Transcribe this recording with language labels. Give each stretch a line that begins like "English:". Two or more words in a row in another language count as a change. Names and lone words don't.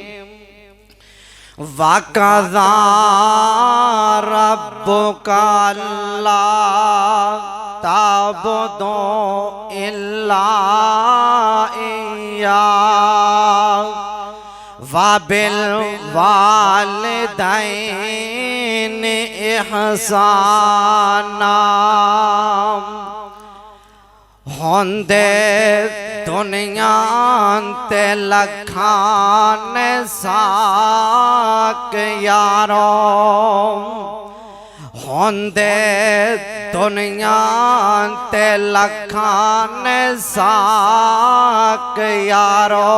Arabic: وقضى ربك ألا تعبدوا إلا إياه وبالوالدين إحسانا.
Punjabi: ہوندے دنیا تے لکھاں ساک یارو. ہوندے دنیا تے لکھاں ساک یارو.